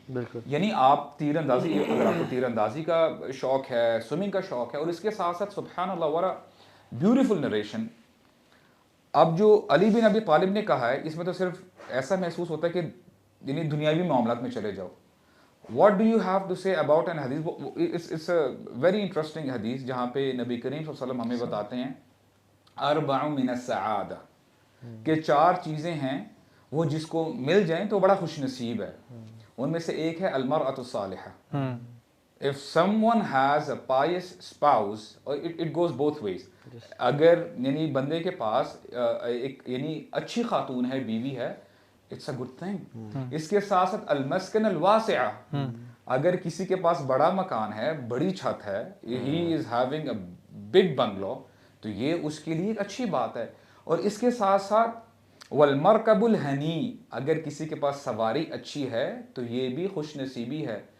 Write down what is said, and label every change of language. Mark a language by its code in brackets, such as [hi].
[ur] بالکل. یعنی آپ تیر اندازی, اگر آپ کو تیر اندازی کا شوق ہے, سوئمنگ کا شوق ہے, اور اس کے ساتھ ساتھ سبحان اللہ [en] what a [ur] بیوٹیفل نریشن. اب جو علی بن ابی طالب نے کہا ہے اس میں تو صرف ایسا محسوس ہوتا ہے کہ یعنی دنیاوی معاملات میں چلے جاؤ. [en] What do you have to say about an hadith? It's a very interesting hadith [ur] جہاں پہ نبی کریم صلی اللہ علیہ وسلم ہمیں بتاتے ہیں [ar] اربع من السعادہ, [ur] کہ 4 چیزیں ہیں وہ جس کو مل جائیں تو بڑا خوش نصیب ہے. ان میں سے ایک ہے [ar] المرأة الصالحہ. [en] If someone has a pious spouse, or it goes both ways, [ur] اگر یعنی بندے کے پاس ایک یعنی اچھی خاتون ہے, بیوی ہے, [en] it's a good thing. [ur] اس کے ساتھ ساتھ [ar] المسکن الواسعہ, [ur] اگر کسی کے پاس بڑا مکان ہے, بڑی چھت ہے, [en] he is having a big bungalow, [ur] تو یہ اس کے لیے ایک اچھی بات ہے. اور اس کے ساتھ ساتھ [ar] والمرکب الحنی, [ur] اگر کسی کے پاس سواری اچھی ہے تو یہ بھی خوش نصیبی ہے.